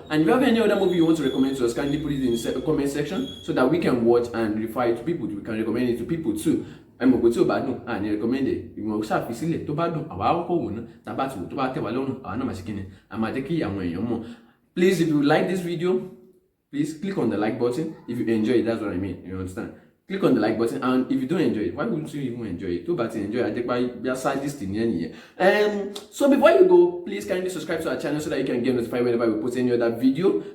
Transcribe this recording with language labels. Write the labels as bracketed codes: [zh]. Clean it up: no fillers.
[en] And if you have any other movie you want to recommend to us, kindly put it in the comment section so that we can watch and refer it to people. We can recommend it to people too. [yo] Ẹ mọ̀ pé tí ò bá dùn àní recommend ẹ̀, ìwọ̀n ṣàfi sílẹ̀ tó bá dùn àwa àkọ́kọ́ wò ná, tá bá ti wò tó bá tẹ̀ wá lọ́rùn àwa náà máa ṣe kíni, a máa jẹ́ kí àwọn èèyàn mọ̀. [en] Please, if you like this video, please click on the like button. If you enjoy it, that's what I mean, you understand? Click on the like button, and if you don't enjoy it, why wouldn't you even enjoy it? [yo] Tó bá ti [en] enjoy it, I sadist [yo] ní ẹnìyẹn. [en] So before you go, please kindly subscribe to our channel so that you can get notified whenever we post any other video.